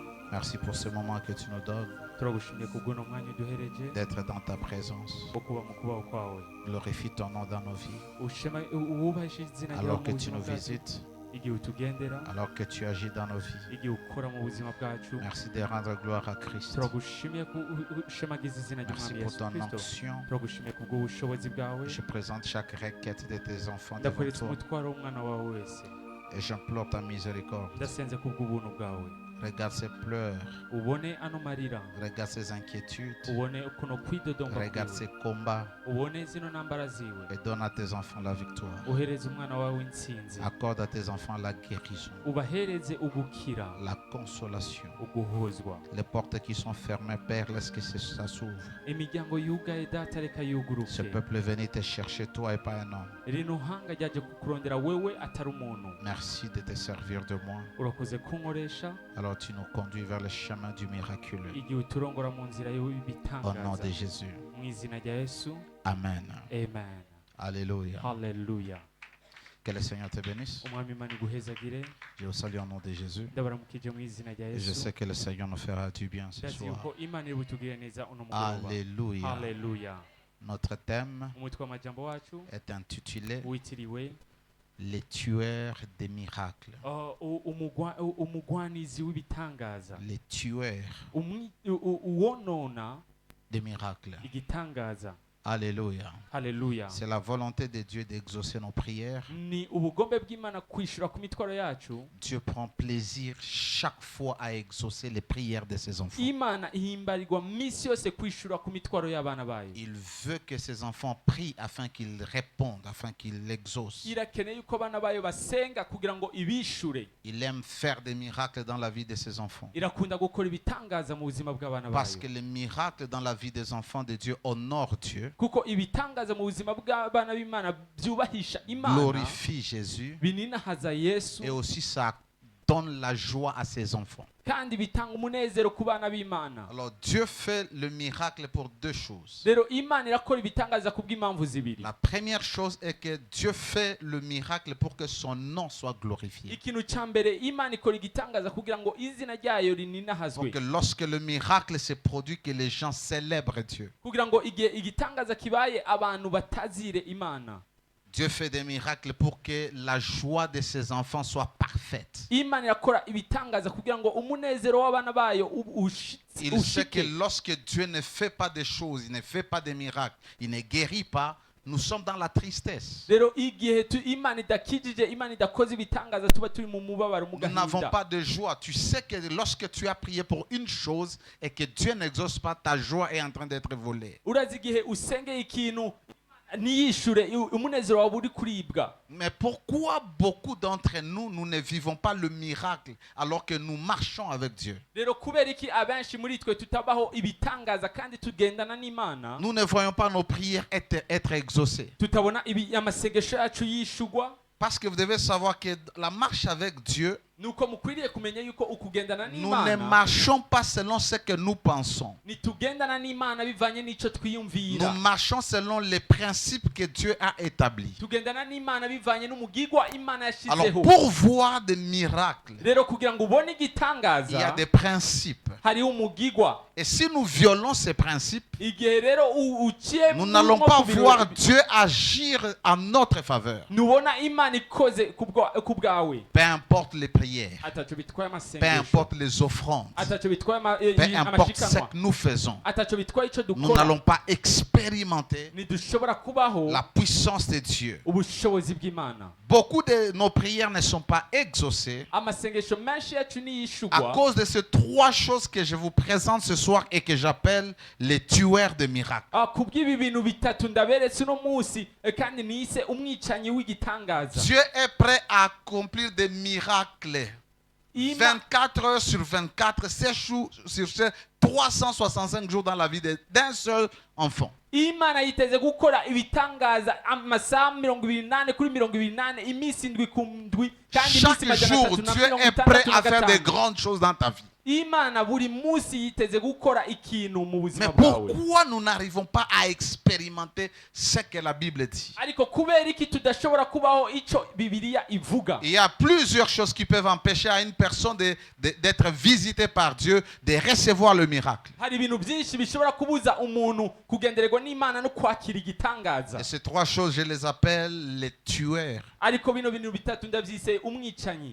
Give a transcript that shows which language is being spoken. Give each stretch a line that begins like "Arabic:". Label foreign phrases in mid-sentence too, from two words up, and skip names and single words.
French: Merci pour ce moment que tu nous donnes,
Rundi: turagushimiye kubw'uno mwanya uduhereje
French: d'être dans ta présence.
Rundi: wo kuba mu kubaho kwawe.
French: Glorifie ton nom dans nos vies.
Rundi: Wubahishe izina ryawe
French: Alors
Rundi: mu
French: que tu
Rundi: buzima
French: nous
Rundi: bwacu,
French: visites,
Rundi: igihe utugendera,
French: alors que tu agis dans nos vies.
Rundi: igihe ukora mu buzima bwacu.
French: Merci de rendre gloire à Christ.
Rundi: turagushimiye ushemagiza izina
French: Merci
Rundi: ry'umwami
French: pour
Rundi: Yesu
French: ton
Rundi: Kristo.
French: onction.
Rundi: turagushimiye kubw'ubushobozi bwawe.
French: Je présente chaque requête de tes enfants devant
Rundi: ndakweretse
French: toi
Rundi: umutwaro w'umwana wawe wese.
French: et j'implore ta miséricorde.
Rundi: ndasenze kubw'ubuntu bwawe.
French: Regarde ses pleurs,
Rundi: ubone ano marira,
French: regarde ses inquiétudes,
Rundi: ubone kuno kwidodomba
French: regarde
Rundi: kwiwe,
French: ses combats
Rundi: ubone zino ntambara ziwe,
French: et donne à tes enfants la victoire.
Rundi: uhereze umwana wawe intsinzi,
French: Accorde à tes enfants la guérison,
Rundi: ubahereze ugukira,
French: la consolation.
Rundi: uguhozwa.
French: Les portes qui sont fermées, Père, laisse que ça s'ouvre.
Rundi: imiryango yugaye data reka
French: Ce
Rundi: yuguruke.
French: peuple est venu te chercher, toi et pas un homme.
Rundi: rino hanga ryaje kukurondera wewe atari umuntu.
French: Merci de te servir de moi.
Rundi: urakoze kunkoresha,
French: Alors tu nous conduis vers le chemin du miraculeux.
Rundi: igihe uturongora mu nzira
French: Au nom
Rundi: y'ibitangaza.
French: de Jésus.
Rundi: mu izina rya Yesu,
French: Amen.
Rundi: amen.
French: Alléluia.
Rundi: Haleluya.
French: Que le Seigneur te bénisse.
Rundi: umwami imana iguhezagire.
French: Je vous salue au nom de Jésus.
Rundi: ndabaramukije mu izina rya
French: Et je
Rundi: Yesu.
French: sais que le Seigneur nous fera du bien ce
Rundi: ndazi
French: soir.
Rundi: yuko imana iri butugirire neza uno mugoroba.
French: Alléluia.
Rundi: Haleluya.
French: Notre thème
Rundi: umutwe w'amajambo wacu
French: est intitulé
Rundi: witiriwe
French: Les tueurs des miracles.
Rundi: umugwanizi w'ibitangaza.
French: Les tueurs
Rundi: uwonona
French: des miracles.
Rundi: igitangaza.
French: Alléluia.
Rundi: Haleluya.
French: C'est la volonté de Dieu d'exaucer nos prières.
Rundi: ni ubugombe bw'imana kwishura ku mitwaro yacu.
French: Dieu prend plaisir chaque fois à exaucer les prières de ses enfants.
Rundi: imana ihimbarirwa minsi yose kwishura ku mitwaro y'abana bayo.
French: Il veut que ses enfants prient afin qu'ils répondent, afin qu'ils l'exaucent.
Rundi: irakeneye yuko abana bayo basenga kugira ngo ibishure.
French: Il aime faire des miracles dans la vie de ses enfants.
Rundi: irakunda gukora ibitangaza mu buzima bw'abana
French: Parce
Rundi: bayo.
French: que les miracles dans la vie des enfants de Dieu honorent Dieu,
Rundi: kuko ibitangaza mu buzima bw'abana b'imana byubahisha imana,
French: glorifient Jésus
Rundi: bininahaza Yesu,
French: et aussi ça donne la joie à ses enfants.
Rundi: kandi bitanga umunezero ku bana b'imana.
French: Alors Dieu fait le miracle pour deux choses.
Rundi: rero imana irakora ibitangaza ku bw'impamvu zibiri.
French: La première chose est que Dieu fait le miracle pour que son nom soit glorifié.
Rundi: ikintu cya mbere imana ikora igitangaza kugira ngo izina ryayo
French: Pour
Rundi: rininahazwe,
French: que lorsque le miracle se produit, que les gens célèbrent Dieu.
Rundi: kugira ngo igihe igitangaza kibaye abantu batazire imana.
French: Dieu fait des miracles pour que la joie de ses enfants soit parfaite.
Rundi: imana irakora ibitangaza kugira ngo umunezero w'abana bayo
French: Il sait que
Rundi: ushike.
French: lorsque Dieu ne fait pas des choses, il ne fait pas des miracles, il ne guérit pas, nous sommes dans la tristesse.
Rundi: rero igihe imana idakijije, imana idakoze ibitangaza, tuba turi mu mubabaro, mu
French: Nous n'avons
Rundi: gahinda.
French: pas de joie. Tu sais que lorsque tu as prié pour une chose et que Dieu n'exauce pas, ta joie est en train d'être volée.
Rundi: urazi igihe usengeye ikintu ntiyishure, umunezero wawe uri kuribwa.
French: Mais pourquoi beaucoup d'entre nous, nous ne vivons pas le miracle alors que nous marchons avec Dieu?
Rundi: rero kubera iki abenshi muri twe tutabaho ibitangaza kandi tugendana n'imana,
French: Nous ne voyons pas nos prières être exaucées.
Rundi: tutabona amasengesho yacu yishugwa?
French: Parce que vous devez savoir que la marche avec Dieu,
Rundi: nuko mukwiriye kumenya yuko ukugendana
French: nous ne
Rundi: n'imana,
French: marchons pas selon ce que nous pensons.
Rundi: nitugendana n'imana bivanye n'ico twiyumvira.
French: Nous marchons selon les principes que Dieu a établis.
Rundi: tugendana n'imana bivanye n'umugigwa imana
French: Alors,
Rundi: yashizeho.
French: pour voir des miracles,
Rundi: rero kugira ngo ubone
French: il y a
Rundi: igitangaza
French: des principes.
Rundi: hariho umugigwa.
French: Et si nous violons ces principes,
Rundi: igihe rero uciye
French: nous n'allons
Rundi: nko
French: pas
Rundi: ku biro-
French: voir Dieu agir en notre faveur.
Rundi: nubona imana ikoze ku bwawe,
French: Peu importe les prières,
Rundi: ataco bitwaye
French: peu
Rundi: amasengesho,
French: importe les offrandes,
Rundi: ataco bitwaye
French: peu importe ce
Rundi: amashikanwa,
French: que nous faisons,
Rundi: ataco bitwaye ico
French: nous
Rundi: dukora,
French: n'allons pas expérimenter
Rundi: ntidushobora kubaho
French: la puissance de Dieu.
Rundi: ubushobozi bw'imana.
French: Beaucoup de nos prières ne sont pas exaucées
Rundi: amasengesho menshi yacu
French: à
Rundi: niyishugwa
French: cause de ces trois choses que je vous présente ce soir et que j'appelle les tueurs de miracles.
Rundi: kubw'ibi bintu bitatu ndaberetse uno munsi, kandi nise umwicanyi w'igitangaza.
French: Dieu est prêt à accomplir des miracles 24 heures sur 24, 7 jours sur 7, 365 jours dans la vie d'un seul enfant.
Rundi: imana yiteze gukora ibitangaza amasaha 28 kuri 28, iminsi 7 ku ndwi, kandi iminsi
French: Chaque jour, Dieu est prêt à faire des
Rundi: 365.
French: grandes choses dans ta vie.
Rundi: imana buri munsi yiteze gukora ikintu mu
French: Mais
Rundi: buzima bwawe.
French: pourquoi nous n'arrivons pas à expérimenter ce que la Bible dit?
Rundi: Ariko kubera iki tudashobora kubaho ico Bibiliya ivuga?
French: Il y a plusieurs choses qui peuvent empêcher à une personne d'être visitée par Dieu, de recevoir le miracle.
Rundi: Hari ibintu byinshi bishobora kubuza umuntu kugendererwa n'Imana no kwakira igitangaza.
French: Et ces trois choses, je les appelle les tueurs
Rundi: Ariko bino bintu bitatu ndavyise umwicanyi